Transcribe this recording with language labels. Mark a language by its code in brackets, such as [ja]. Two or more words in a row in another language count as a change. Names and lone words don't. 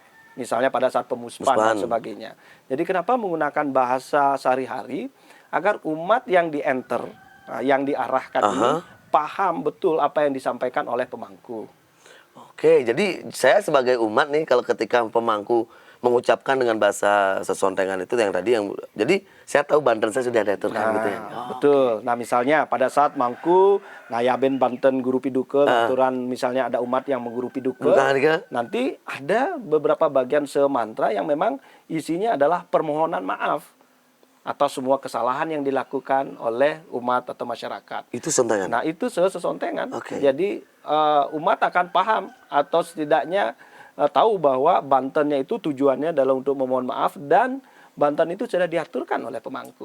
[id] Misalnya pada saat pemuspan dan sebagainya. Jadi kenapa menggunakan bahasa sehari-hari agar umat yang dienter, yang diarahkan ini paham betul apa yang disampaikan oleh pemangku. Oke, jadi saya sebagai umat nih kalau ketika pemangku mengucapkan dengan bahasa sesontengan itu yang tadi yang jadi saya tahu Banten saya sudah diaturkan gitu ya. Betul. Nah, misalnya pada saat mangku ngayaben Banten guru piduke, aturan misalnya ada umat yang mengguru piduke, nanti ada beberapa bagian semantra yang memang isinya adalah permohonan maaf atas semua kesalahan yang dilakukan oleh umat atau masyarakat. Itu sontengan. Nah, itu sesontengan. Oke. Jadi umat akan paham atau setidaknya tahu bahwa Bantennya itu tujuannya adalah untuk memohon maaf dan Banten itu sudah diaturkan oleh pemangku.